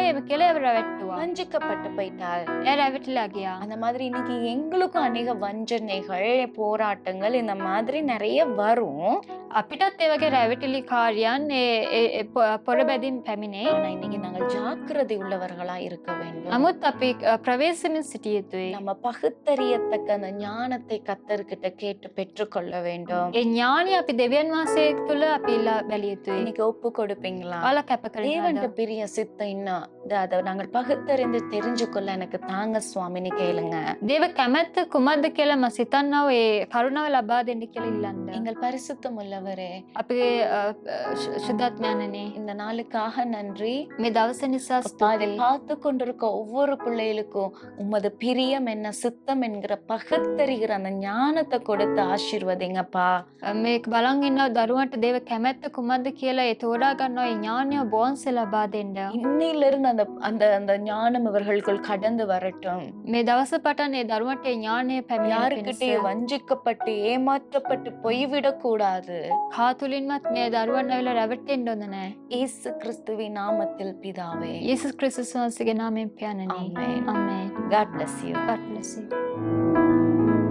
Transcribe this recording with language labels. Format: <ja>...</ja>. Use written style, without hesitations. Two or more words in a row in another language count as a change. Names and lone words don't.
<si>ඒක කියලා ඒව රැවට්ටුවා.</si> <ta>வஞ்சிக்கப்பட்டு போயிட்டாள்.</ta> <si>එයා රැවටිලා ගියා.</si> <ta>அந்த மாதிரி இன்னைக்கு எங்களுக்கும் அநேக வஞ்சனைகள், போராட்டங்கள் இந்த மாதிரி நிறைய வரும்.</ta> <si>අපිටත් ඒ වගේ රැවටිලි කාර්යයන් පොර බැදින් පැමිණේ.</si> <ta>ஆனா இன்னைக்கு நாங்கள் ஜாக்கிரதை உள்ளவர்களா இருக்க வேண்டும்.</ta> <si>නමුත් අපි ප්‍රවේශමින් සිටිය යුතුයි.</si> <ta>நம்ம பகுத்தறியத்தக்க அந்த ஞானத்தை கத்தர்கிட்ட கேட்டு பெற்றுக்கொள்ள வேண்டும்.</ta> <si>ඒ ඥානය අපි දෙවියන් වහන්සේ තුළ අපි ඉල්ලා බැලිය යුතුයි.</si> <ta>இன்னைக்கு ஒப்பு கொடுப்பீங்களா?</ta> <si>ඔයාලා කැප</si> <ta>தேவன்ட்ட</ta> <si>කරනවාද?</si> <ta>பிரிய சித்தம் இன்னும் அதை நாங்கள் பகுத்தறிந்து தெரிஞ்சுக்கொள்ள எனக்கு தாங்க சுவாமின்னு கேளுங்க.</ta> <si>දේව කැමැත්ත කුමක්ද කියලා මම සිතන්නා ඒ කරුණාව ලබා දෙන්න කියලා ඉල්ලන්න.</si> <ta>எங்கள் பரிசுத்தம் உள்ளவரே,</ta> <si>අපේ සුද්ධාත්මයන්නේ</si> <ta>இந்த நாளுக்காக நன்றி.</ta> <si>මේ දවස නිසා</si> <ta>அப்பா, இதை</ta> <si>ස්තුතියි.</si> <ta>பார்த்து கொண்டிருக்க ஒவ்வொரு பிள்ளைகளுக்கும் உமது பிரியம் என்ன சித்தம் என்கிற பகுத்தறிகிற அந்த ஞானத்தை கொடுத்து ஆசீர்வதிங்கப்பா.</ta> <si>මේ බලන් ඉන්න දරුවන්ට දේව කැමැත්ත කුමක්ද කියලා ඒ තෝරා ගන්නවා ඒ ඥානය බොන්සේ ලබා දෙන්න.</si> <ta>இன்னையிலிருந்து அந்த அந்த அந்த ஞானம் இவர்களுக்குள் கடந்து வரட்டும்.</ta> <si>මේ දවස පටන් ඒ දරුවන්ට ඒ ඥානය පැමිණෙන්න</si> <ta>யாருக்கிட்டே</ta> <si>පිණිස</si> <ta>வஞ்சிக்கப்பட்டு ஏமாற்றப்பட்டு போய்விடக் கூடாது.</ta> <si>කාතුලින්වත් මේ දරුවන් ඇවිල්ලා රැවටෙන්න හොඳ නැහැ.</si> <ta>இயேசு கிறிஸ்துவின் நாமத்தில் பிதாவே.</ta> <si>යේසුස් ක්‍රිස්තුස් වහන්සේගේ නාමයෙන් පියාණනි.</si> <en>Amen.</en> <si>ආමේන්.</si> <en>God bless you. God bless you.</en>